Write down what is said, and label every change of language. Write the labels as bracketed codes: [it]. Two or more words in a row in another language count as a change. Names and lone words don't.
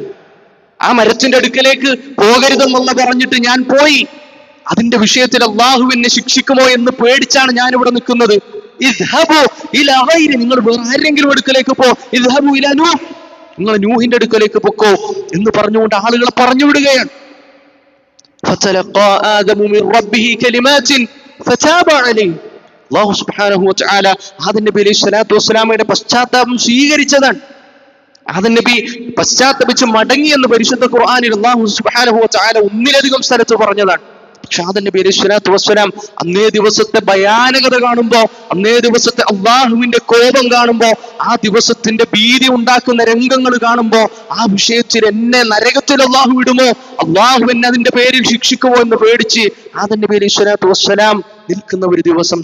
[ml] ആ മരത്തിന്റെ അടുക്കലേക്ക് പോകരുതെന്നുള്ള പറഞ്ഞിട്ട് ഞാൻ പോയി, അതിന്റെ വിഷയത്തിൽ അള്ളാഹു എന്നെ ശിക്ഷിക്കുമോ എന്ന് പേടിച്ചാണ് ഞാൻ ഇവിടെ നിൽക്കുന്നത്. [ar] اذهبوا إلى غيري, [ml] നിങ്ങൾ വേറെ ആരെങ്കിലും അടുക്കലേക്ക് പോ, [ar] اذهبوا إلى نوح, [ml] നിങ്ങൾ നൂഹിന്റെ അടുക്കലേക്ക് പൊക്കോ എന്ന് പറഞ്ഞുകൊണ്ട് ആളുകളെ പറഞ്ഞു വിടുകയാണ്. [ar] فَتَلَقَّى آدَمُ مِنْ رَبِّهِ كَلِمَاتٍ فَتَابَ عَلَيْهِ, [ml] അല്ലാഹു [ar] سبحانه وتعالى [ml] ആദം നബി [ar] عليه الصلاة والسلام [ml] പശ്ചാത്താപം സ്വീകരിച്ചതാണ്. ആദം നബി പശ്ചാത്തപിച്ച് മടങ്ങി എന്ന് പരിശുദ്ധ ഖുർആനിൽ അല്ലാഹു [ar] سبحانه وتعالى [ml] ഒന്നിലധികം സ്ഥലത്ത് പറഞ്ഞതാണ്. പക്ഷെ ആദം നബി [ar] عليه الصلاة والسلام [ml] അന്നേ ദിവസത്തെ ഭയാനകത കാണുമ്പോ, അന്നേ ദിവസത്തെ അള്ളാഹുവിന്റെ കോപം കാണുമ്പോ, ആ ദിവസത്തിന്റെ ഭീതി ഉണ്ടാക്കുന്ന രംഗങ്ങൾ കാണുമ്പോ, ആ വിഷയത്തിൽ എന്നെ നരകത്തിൽ അള്ളാഹു വിടുമോ, അള്ളാഹു എന്നെ അതിന്റെ പേരിൽ ശിക്ഷിക്കുമോ എന്ന് പേടിച്ച് ആദം നബി [ar] عليه الصلاة والسلام [ml] നിൽക്കുന്ന ഒരു ദിവസം.